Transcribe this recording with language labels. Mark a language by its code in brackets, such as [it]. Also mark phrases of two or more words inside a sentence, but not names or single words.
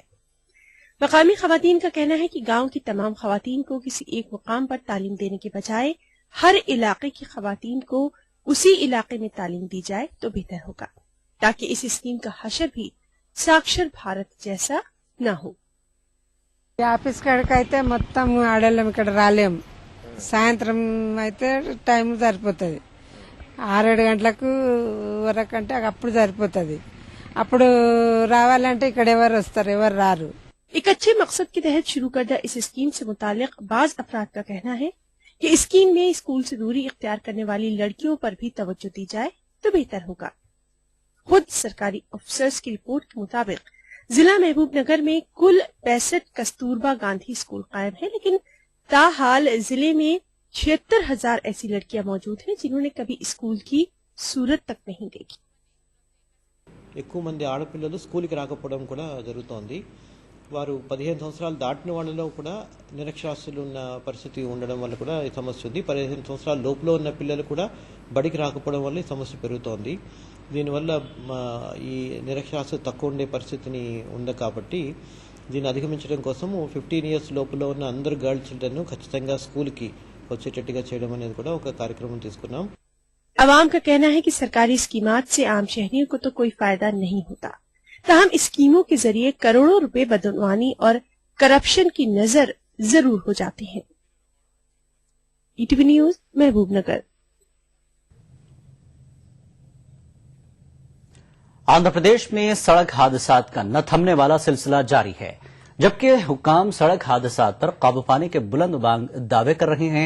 [ur] مقامی خواتین کا کہنا ہے کہ گاؤں کی تمام خواتین کو کسی ایک مقام پر تعلیم دینے کے بجائے ہر علاقے کی خواتین کو اسی علاقے میں تعلیم دی جائے تو بہتر ہوگا، تاکہ اس اسکیم کا حشر بھی ساکشر بھارت جیسا نہ ہو. [te] ఆఫీస్ కాడికి అయితే మొత్తం ఆడళ్ళం ఇక్కడ రాలేం. సాయంత్రం అయితే టైం సరిపోతుంది. 6-7 గంటలకు వరకంటే అప్పుడు సరిపోతుంది. అప్పుడు రావాలంటే ఇక్కడ ఎవరు వస్తారు, ఎవరు రారు. [ur] ایک اچھے مقصد کے تحت شروع کردہ اس اسکیم سے متعلق بعض افراد کا کہنا ہے کہ اسکیم میں اسکول سے دوری اختیار کرنے والی لڑکیوں پر بھی توجہ دی جائے تو بہتر ہوگا. خود سرکاری افسرز کی رپورٹ کے مطابق ضلع محبوب نگر میں کل 65 کستوربا گاندھی اسکول قائم ہے، لیکن تاحال ضلعے میں 76,000 ایسی لڑکیاں موجود ہیں جنہوں نے کبھی اسکول کی صورت تک نہیں دیکھی. [te] ఎక్కువ మంది ఆడపిల్లలు స్కూల్కి రాకపోవడం కూడా జరుగుతోంది. వారు 15 సంవత్సరాలు దాటిన వాళ్ళలో కూడా నిరక్షరాస్యులు ఉన్న పరిస్థితి ఉండడం వల్ల కూడా ఈ సమస్య ఉంది. 15 సంవత్సరాల లోపల ఉన్న పిల్లలు కూడా బడికి రాకపోవడం వల్ల ఈ సమస్య పెరుగుతోంది. దీనివల్ల ఈ నిరక్షరాస్యత తక్కువ ఉండే పరిస్థితిని ఉంది కాబట్టి దీన్ని అధిగమించడం కోసం 15 ఇయర్స్ లోపల ఉన్న అందరు [en] girl children [te] ఖచ్చితంగా స్కూల్కి వచ్చేటట్టుగా చేయడం అనేది కూడా ఒక కార్యక్రమం తీసుకున్నాం. [ur] عوام کا کہنا ہے کہ سرکاری اسکیمات سے عام شہریوں کو تو کوئی فائدہ نہیں ہوتا، تاہم اسکیموں کے ذریعے کروڑوں روپے بدعنوانی اور کرپشن کی نذر ضرور ہو جاتے ہیں. ای ٹی وی نیوز محبوب نگر. آندھرا پردیش میں سڑک حادثات کا نہ تھمنے والا سلسلہ جاری ہے، جبکہ حکام سڑک حادثات پر قابو پانے کے بلند بانگ دعوے کر رہے ہیں.